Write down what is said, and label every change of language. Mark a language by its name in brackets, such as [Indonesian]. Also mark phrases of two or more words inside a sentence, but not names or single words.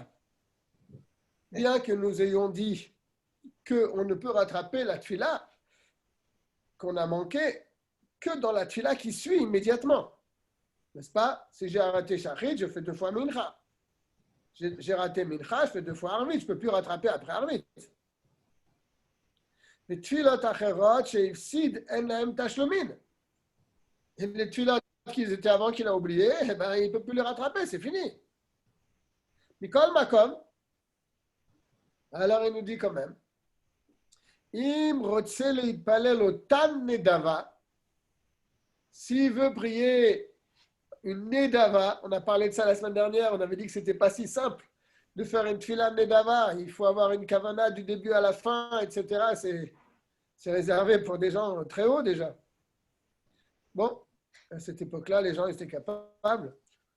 [French] Bien que nous ayons dit qu'on ne peut rattraper la tfila qu'on a manqué que dans la tfila qui suit immédiatement. N'est-ce pas? Si j'ai raté Shachrit, je fais 2 fois Mincha. J'ai raté Mincha, je fais 2 fois Arvit. Je ne peux plus rattraper après Arvit. Les [Hebrew] תפילות אחרות שהפסיד אין להם תשלומין. [French] Et les tfilot qui étaient avant qu'il a oublié, eh ben, il ne peut plus les rattraper, c'est fini. [Hebrew] מכל מקום. [French] Alors il nous dit quand même, [Hebrew] אם רוצה להתפלל אותן נדבה. [French] S'il veut prier une Nedava, on a parlé de ça la semaine dernière, on avait dit que ce n'était pas si simple de faire une tfila Nedava. Il faut avoir une kavana du début à la fin, etc. C'est réservé pour des gens très hauts déjà. Bon, à cette époque-là, les gens étaient capables.